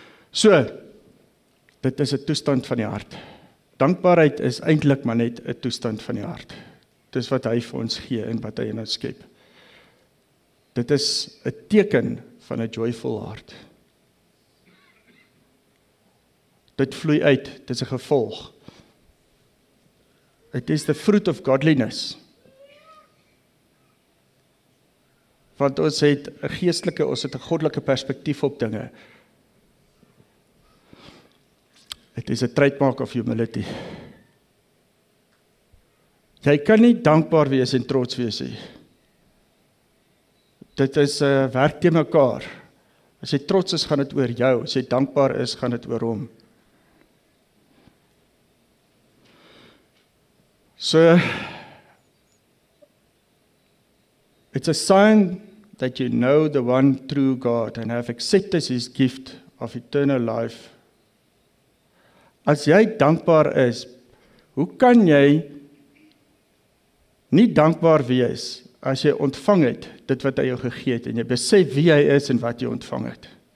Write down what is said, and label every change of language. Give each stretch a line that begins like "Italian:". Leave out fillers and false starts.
Afrikaans: So, dit is 'n toestand van die hart. Dankbaarheid is eintlik maar net 'n toestand van die hart. Dis wat hy vir ons gee en wat hy in ons skep. Dit is 'n teken van 'n joyful hart. Dit vloei uit, dit is 'n gevolg.
English: It is the fruit of godliness.
Afrikaans: Want ons het 'n geestelike, ons het 'n goddelike perspektief op dinge.
English: It is a trademark of humility.
Afrikaans: Jy kan nie dankbaar wees en trots wees nie. Dit is werk teen mekaar. As jy trots is, gaan dit oor jou. As jy dankbaar is, gaan dit oor hom.
English: So, it's a sign that you know the one true God and have accepted his gift of eternal life.
Afrikaans: As jy dankbaar is, hoe kan jy nie dankbaar wees as jy ontvang het dit wat hy jou gegee het en jy besef wie hy is en wat jy ontvang het?